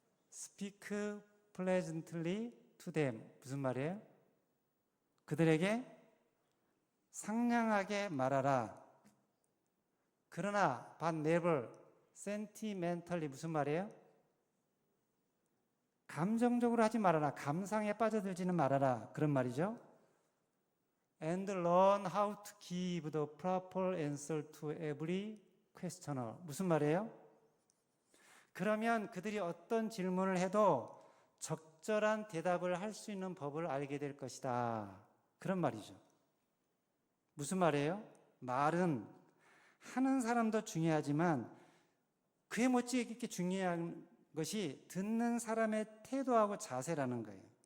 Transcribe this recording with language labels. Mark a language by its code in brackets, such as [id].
[en] Speak pleasantly to them. [ko] 무슨 말이에요? 그들에게 상냥하게 말하라. 그러나 [en] but never sentimentally. [ko] 무슨 말이에요? 감정적으로 하지 말아라. 감상에 빠져들지는 말아라. 그런 말이죠. [en] And learn how to give the proper answer to every questioner. [ko] 무슨 말이에요? 그러면 그들이 어떤 질문을 해도 적절한 대답을 할 수 있는 법을 알게 될 것이다. 그런 말이죠. 무슨 말이에요? 말은 하는 사람도 중요하지만 그에 못지않게 중요한 것이 듣는 사람의 태도하고 자세라는 거예요.